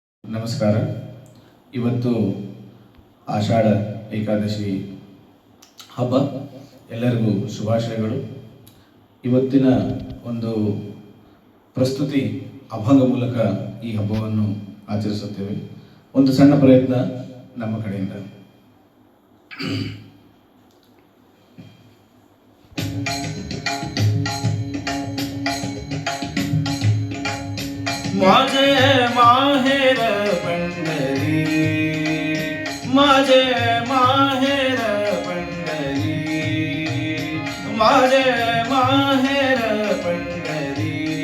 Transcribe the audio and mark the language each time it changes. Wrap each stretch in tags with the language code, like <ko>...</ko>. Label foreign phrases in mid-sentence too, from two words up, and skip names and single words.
<kn>ನಮಸ್ಕಾರ. ಇವತ್ತು ಆಷಾಢ ಏಕಾದಶಿ ಹಬ್ಬ. ಎಲ್ಲರಿಗೂ ಶುಭಾಶಯಗಳು. ಇವತ್ತಿನ ಒಂದು ಪ್ರಸ್ತುತಿ ಅಭಂಗ ಮೂಲಕ ಈ ಹಬ್ಬವನ್ನು ಆಚರಿಸುತ್ತೇವೆ. ಒಂದು ಸಣ್ಣ ಪ್ರಯತ್ನ ನಮ್ಮ ಕಡೆಯಿಂದ.</kn> <mr>माझे माहेर पंढरी, माझे माहेर पंढरी, माझे माहेर पंढरी,</mr>